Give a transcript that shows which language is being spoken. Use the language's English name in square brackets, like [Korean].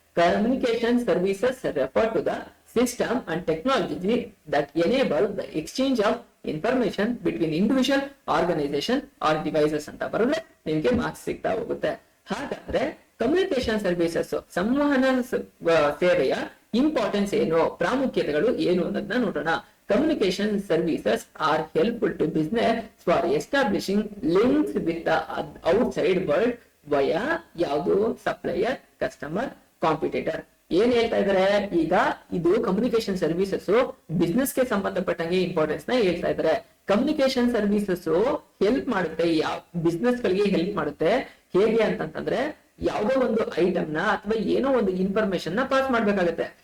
[English] communication services refer to the system and technology that enable the exchange of information between individual, organisation or devices [Kannada] ಅಂತ ಬರೋದ್ರೆ ನಿಮ್ಗೆ marks ಸಿಗ್ತಾ ಹೋಗುತ್ತೆ. ಹಾಗಾದ್ರೆ communication services, ಸಂವಹನ ಸೇವೆಯ importance ಏನು, ಪ್ರಾಮುಖ್ಯತೆಗಳು ಏನು ಅನ್ನೋದನ್ನ ನೋಡೋಣ. [English] Communication services are helpful to business for establishing links with the outside world via ಯಾವುದು supplier, customer, competitor. [Kannada] ಏನ್ ಹೇಳ್ತಾ ಇದಾರೆ, ಈಗ ಇದು ಕಮ್ಯುನಿಕೇಶನ್ ಸರ್ವಿಸಸ್ ಬಿಸ್ನೆಸ್ ಗೆ ಸಂಬಂಧಪಟ್ಟಂಗೆ ಇಂಪಾರ್ಟೆನ್ಸ್ ನ ಹೇಳ್ತಾ ಇದಾರೆ. ಕಮ್ಯುನಿಕೇಶನ್ ಸರ್ವಿಸಸ್ ಹೆಲ್ಪ್ ಮಾಡುತ್ತೆ, ಯಾವ ಬಿಸ್ನೆಸ್ ಗಳಿಗೆ ಹೆಲ್ಪ್ ಮಾಡುತ್ತೆ. ಹೇಗೆ ಅಂತಂತಂದ್ರೆ, ಯಾವುದೋ ಒಂದು ಐಟಮ್ ನ ಅಥವಾ ಏನೋ ಒಂದು ಇನ್ಫಾರ್ಮೇಶನ್ ನ ಪಾಸ್ ಮಾಡ್ಬೇಕಾಗತ್ತೆ.